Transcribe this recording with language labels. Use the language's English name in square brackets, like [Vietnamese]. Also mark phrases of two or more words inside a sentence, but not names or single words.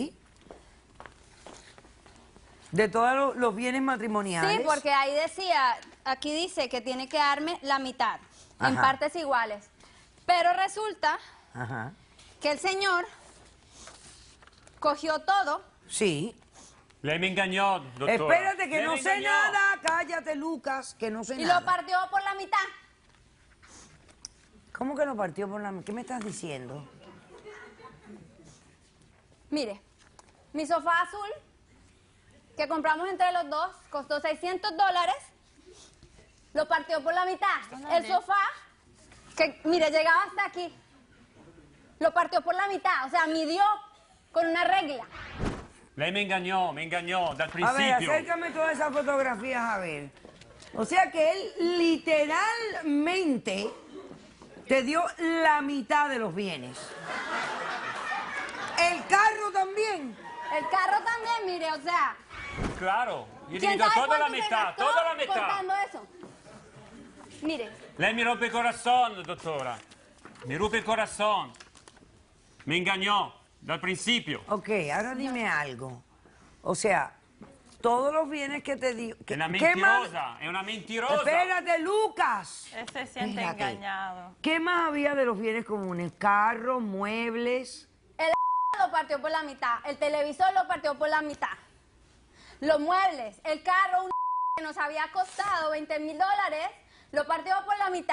[Spanish] De todos los bienes matrimoniales. Sí, porque ahí decía, aquí dice que tiene que darme la mitad, en Ajá. partes iguales. Pero resulta Ajá. que el señor cogió todo. Sí. [Italian] Lei mi ingannò, dottore. [Spanish] Espérate, que [Italian] Lei [Spanish] no [Italian] mi [Spanish] sé [Italian] ingannò. [Spanish] nada. Cállate, Lucas, que no sé Y nada. lo partió por la mitad. ¿Cómo que lo partió por la... ¿Qué me estás diciendo? Mire, mi sofá azul, que compramos entre los dos, costó $600, lo partió por la mitad. El sofá, que mire, llegaba hasta aquí, lo partió por la mitad, o sea, midió con una regla. [Italian] Lei mi ingannò dal [Spanish] A ver, [Italian] principio. [Spanish] acércame todas esas fotografías a ver. O sea que él literalmente te dio la mitad de los bienes. El carro también. El carro también, mire, o sea, [Italian] Claro, io [Spanish] ¿quién [Italian] divido [Spanish] sabe toda la cuánto se [Italian] metà, [Spanish] gastó toda la metà. contando eso? Mire, [Italian] Lei mi rompe il corazón, dottora. Mi rompe il corazón. Mi ingannò dal principio. [Spanish] Ok, ahora dime algo. O sea, todos los bienes que te dio... [Italian] È una [Spanish] ¿qué más? [Italian] mentirosa, è una mentirosa. [Spanish] Espérate, Lucas. Él se siente Espérate. engañado. ¿Qué más había de los bienes comunes? Carros, muebles... lo partió por la mitad, el televisor lo partió por la mitad, los muebles, el carro, que nos había costado $20,000, lo partió por la mitad.